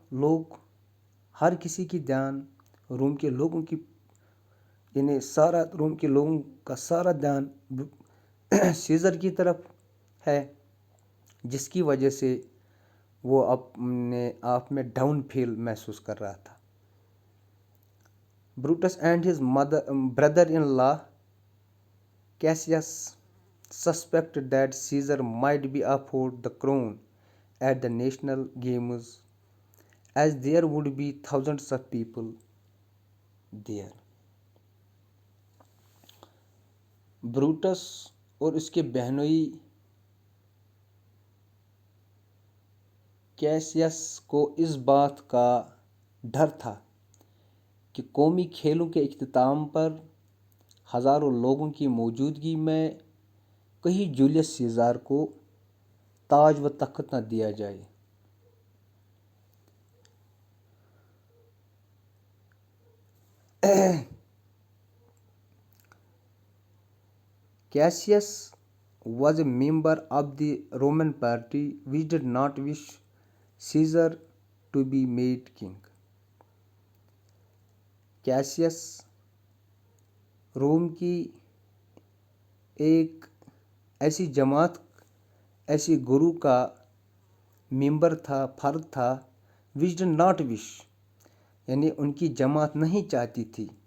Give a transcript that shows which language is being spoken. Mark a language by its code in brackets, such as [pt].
[ur] لوگ ہر کسی کی دھیان روم کے لوگوں کی یعنی روم کے لوگوں کا سارا دھیان سیزر کی طرف ہے، جس کی وجہ سے وہ اپنے آپ میں ڈاؤن فیل محسوس کر رہا تھا. [en] Brutus and his brother in law Cassius suspected that Caesar might be afford the crown at the national games, as there would be thousands of people there. [ur] Brutus اور اس کے بہنوئی کیسیس کو اس بات کا ڈر تھا کہ قومی کھیلوں کے اختتام پر ہزاروں لوگوں کی موجودگی میں کہیں جولیس سیزار کو تاج و تخت نہ دیا جائے. [en] Cassius was a member of the Roman party which did not wish Caesar to be made king. [ur] Cases روم کی ایک ایسی جماعت، ایسی گروہ کا ممبر تھا، فرد تھا، [en] which did not wish، [ur] یعنی ان کی جماعت نہیں چاہتی تھی.